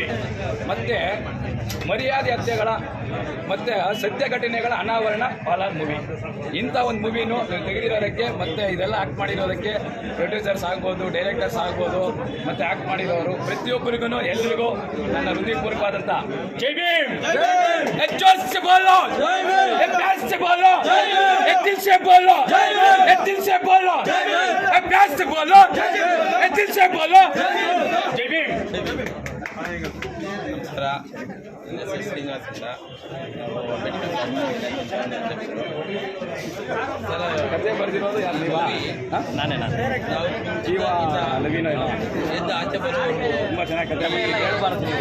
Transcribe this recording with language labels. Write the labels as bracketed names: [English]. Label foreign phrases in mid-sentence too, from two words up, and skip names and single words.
[Kannada] ಮತ್ತು ಮರ್ಯಾದೆ ಹತ್ಯೆಗಳ ಮತ್ತು ಸತ್ಯ ಘಟನೆಗಳ ಅನಾವರಣ ಪಾಲಾರ್ ಮೂವಿ. ಇಂಥ ಒಂದು ಮೂವಿನೂ ತೆಗೆದಿರೋದಕ್ಕೆ ಮತ್ತು ಇದೆಲ್ಲ ಆ್ಯಕ್ಟ್ ಮಾಡಿರೋದಕ್ಕೆ ಪ್ರೊಡ್ಯೂಸರ್ಸ್ ಆಗ್ಬೋದು, ಡೈರೆಕ್ಟರ್ಸ್ ಆಗ್ಬೋದು, ಮತ್ತು ಆ್ಯಕ್ಟ್ ಮಾಡಿರೋರು ಪ್ರತಿಯೊಬ್ಬರಿಗೂ ಎಲ್ರಿಗೂ ನನ್ನ ಹೃದಯಪೂರ್ವಕವಾದಂಥ ಜೈ ಭೀಮ್. ಹೆಚ್ಚು ಬೋಲೋ, [Hindi] प्यार से बोलो, दिल से बोलो, दिल से बोलो, प्यार से बोलो, दिल से बोलो, जय भीम. [Kannada] ನಮಸ್ಕಾರ, ನನ್ನ ಹೆಸರು ಶ್ರೀನಿವಾಸ್ ಅಂತ. ಕಥೆ ಬರೆದಿರೋದು ಯಾರು? ನಾನೇ. ಜೀವ ನವೀನ ಎದ್ದು ಆಚೆ ಬರೋದು ತುಂಬ ಚೆನ್ನಾಗಿ ಕಥೆ ಹೇಳ್ಬಾರ್ದು.